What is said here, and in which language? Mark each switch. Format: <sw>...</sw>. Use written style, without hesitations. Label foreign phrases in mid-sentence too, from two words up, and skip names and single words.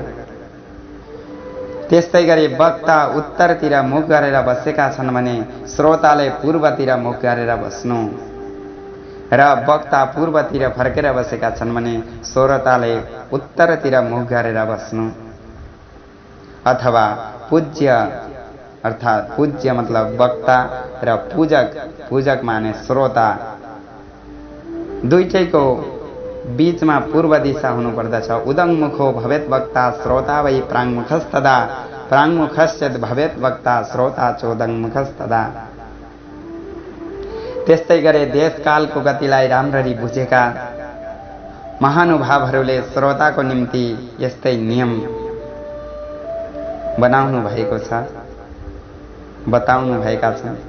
<ne>त्यस्तै गरी वक्ता उत्तरतिर मुख गरेर बसेका छन् भने श्रोताले पूर्वतिर मुख गरेर बस्नु र वक्ता पूर्वतिर फर्केर बसेका छन् भने श्रोताले उत्तरतिर मुख गरेर बस्नु। अथवा पूज्य, अर्थात् पूज्य मतलब वक्ता र पूजक माने श्रोता, दुईटैको बीचमा पूर्व दिशा हुनु पर्दछ।</ne> <sa>उदङ्मुखो भवेत् वक्ता श्रोता वै प्राङ्मुखस्तदा, प्राङ्मुखश्चेत् भवेत् वक्ता श्रोता चोदङ्मुखस्तदा।</sa> <ne>त्यस्तै गरी देशकालको गतिलाई राम्ररी बुझेका महानुभावहरूले श्रोताको निम्ति यस्तै नियम बनाउनु भएको छ, बताउनु भएका छन्।</ne>